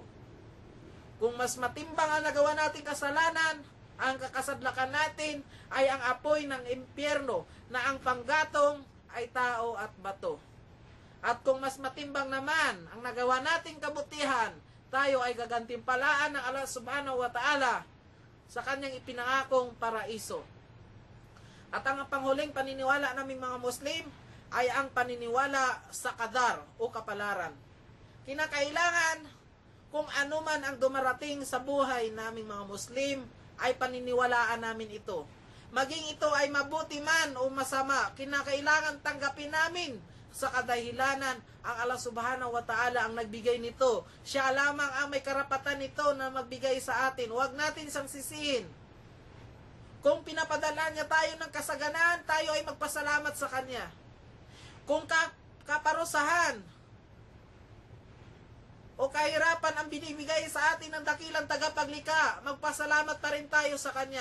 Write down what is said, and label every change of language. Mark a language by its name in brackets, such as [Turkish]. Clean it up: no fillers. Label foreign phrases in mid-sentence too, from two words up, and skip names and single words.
[Filipino] Kung mas matimbang ang nagawa nating kasalanan, ang kakasadlakan natin ay ang apoy ng impyerno na ang panggatong ay tao at bato. At kung mas matimbang naman ang nagawa nating kabutihan, tayo ay gagantimpalaan ng Allah [Arabic] سبحانه وتعالى [Filipino] sa kanyang ipinangakong paraiso. At ang panghuling paniniwala naming mga Muslim ay ang paniniwala sa qadar o kapalaran. Kinakailangan kung ano man ang dumarating sa buhay naming mga Muslim, ay paniniwalaan namin ito. Maging ito ay mabuti man o masama, kinakailangan tanggapin namin sa kadahilanan ang Allah [Arabic] سبحانه وتعالى [Filipino] ang nagbigay nito. Siya lamang ang may karapatan nito na magbigay sa atin. Huwag natin siyang sisihin. Kung pinapadala niya tayo ng kasaganan, tayo ay magpasalamat sa Kanya. Kung kaparusahan o kahirapan ang binibigay sa atin ng dakilang tagapaglikha, magpasalamat pa rin tayo sa Kanya.